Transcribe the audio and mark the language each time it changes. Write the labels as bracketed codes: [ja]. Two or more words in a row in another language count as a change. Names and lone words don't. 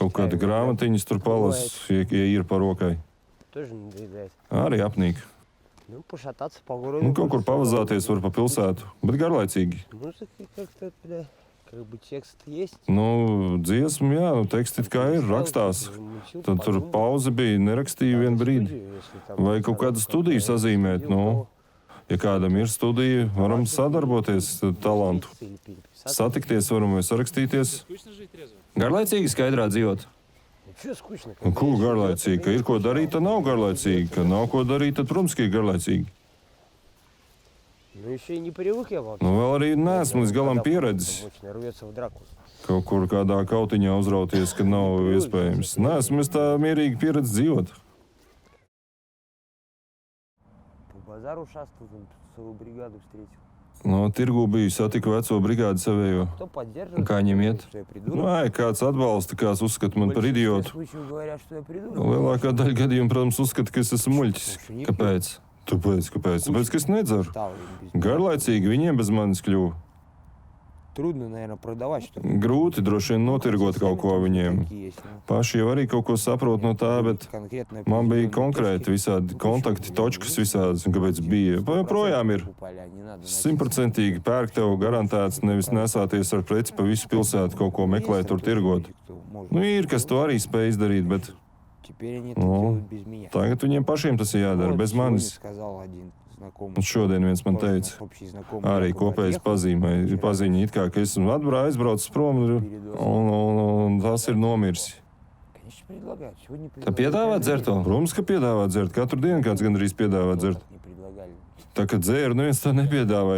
[lv] Kaut kāda grāmatiņas tur palas, ja ir par rokai. [ru] Тоже надоедает. [lv] Arī apnīk. [ru] Ну, пошататься по городу. [lv] Nu, kaut kur pavazāties var pa pilsētu, bet garlaicīgi. [ru] Ну, так как-то, да, как бы текст есть. [lv] Nu, dziesma, jā, nu, teksti it kā ir, rakstās. Tad tur pauze bija, nerakstīju vienu brīdi. Vai kaut kādu studiju sazīmēt, nu, ja kādam ir studija, varam sadarboties, talantu. Satikties varam vai sarakstīties. [ru] Скучно жить трезво? [lv] Garlaicīgi skaidrā dzīvot. [ru] Что скучно? [lv] Un ko garlaicīgi? Ka ir ko darīt, tad nav garlaicīgi. Ka nav ko darīt, tad, protams, ka ir garlaicīgi. [ru] Ну, еще и не привык я вообще. [lv] Nu, vēl arī neesmu līdz galam pieredzis. [ru] Очень рвется в драку. [lv] Kaut kur kādā kautiņā uzrauties, kad nav iespējams. Neesmu es tā mierīgi pieredzi dzīvot. [ru] По базару шастал, там целую бригаду встретил. [lv] No tirgu biju, satiku veco brigādi savējo. [ru] Кто поддерживает? [lv] Kā viņiem iet? [ru] Что я придурок. [lv] Vai kāds atbalsta, kāds uzskata man par idiotu. [ru] Случаев говорят, что я придурок. [lv] Lielākā daļa gadījumu, protams, uzskata, ka es esmu muļķis. Kāpēc? Tāpēc, ka es nedzeru. [ru] Стал им без- [lv] Garlaicīgi viņiem bez manis kļuva. [ru] Трудно, наверное, продавать что-то. [lv] Grūti droši vien notirgot kaut ko viņiem. Paši jau arī kaut ko saprot no tā, bet man bija konkrēti visādi kontakti, točkas visādas, un kāpēc bija. Projām ir 100% pērk tev garantēts, nevis nesāties ar preci pa visu pilsētu kaut ko meklēt, tur tirgot. Nu, ir, kas to arī spēj izdarīt, bet [ru] Теперь они это Ну, делают без меня. [lv] tagad viņiem pašiem tas ir jādara, [ru] Вот [lv] bez [ru] сегодня [lv] manis. [ru] сказал один [lv] Un šodien viens man teica, arī kopējs paziņa, it kā, ka esmu aizbraucis prom un tas ir nomiris. Tā piedāvā dzert vēl? Protams, ka piedāvā dzert. Katru dienu kāds gandrīz piedāvā dzert. Tā kā dzēru, neviens tā nepiedāvāja.